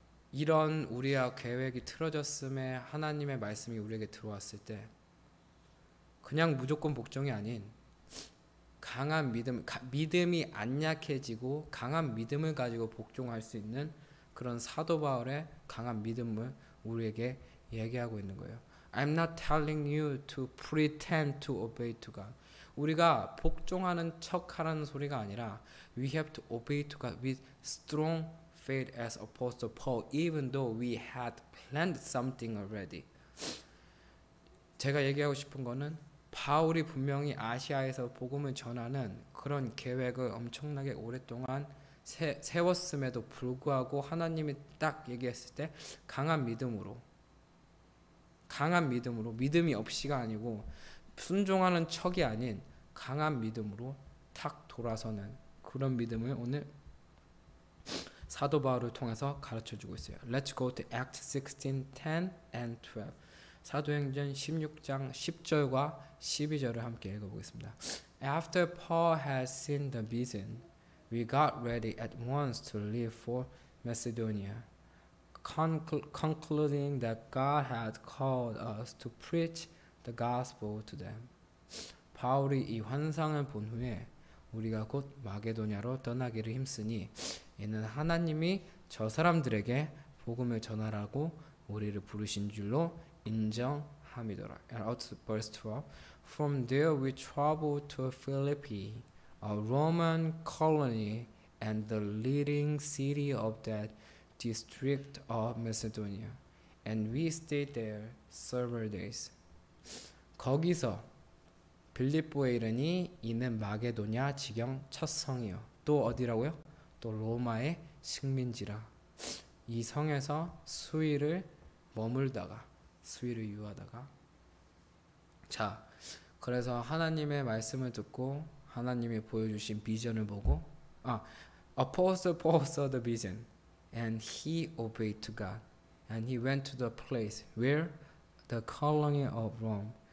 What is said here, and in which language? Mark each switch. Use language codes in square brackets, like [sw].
[ko] 이런 우리와 계획이 틀어졌음에 하나님의 말씀이 우리에게 들어왔을 때 그냥 무조건 복종이 아닌 강한 믿음이 안 약해지고 강한 믿음을 가지고 복종할 수 있는 그런 사도 바울의 강한 믿음을 우리에게 얘기하고 있는 거예요. [en] I'm not telling you to pretend to obey to God. [ko] 우리가 복종하는 척하라는 소리가 아니라 [en] we have to obey to God with strong faith as Apostle Paul, even though we had planned something already. [ko] 제가 얘기하고 싶은 거는 바울이 분명히 아시아에서 복음을 전하는 그런 계획을 엄청나게 오랫동안 세웠음에도 불구하고 하나님이 딱 얘기했을 때 강한 믿음으로 믿음이 없이가 아니고 순종하는 척이 아닌 강한 믿음으로 탁 돌아서는 그런 믿음을 오늘 사도 바울을 통해서 가르쳐주고 있어요. [en] Let's go to Acts 16:10 and 12. [ko] 사도행전 16장 10절과 12절을 함께 읽어보겠습니다. [en] After Paul had seen the vision, we got ready at once to leave for Macedonia, concluding that God had called us to preach the gospel to them. [ko] 바울이 이 환상을 본 후에 우리가 곧 마게도냐로 떠나기를 힘쓰니 이는 하나님이 저 사람들에게 복음을 전하라고 우리를 부르신 줄로 인정함이더라. [en] Verse 12. From there we traveled to Philippi, a Roman colony and the leading city of that district of Macedonia, and we stayed there several days. [ko] 거기서 빌립보에 이르니 이는 마게도냐 지경 첫 성이요. 또 어디라고요? 또 로마의 식민지라. 이 성에서 수일을 유하다가 자, 그래서 하나님의 말씀을 듣고 하나님이 보여주신 비전을 보고 [en] Apostle Paul saw the vision and he obeyed to God and he went to the place where the colony of Rome.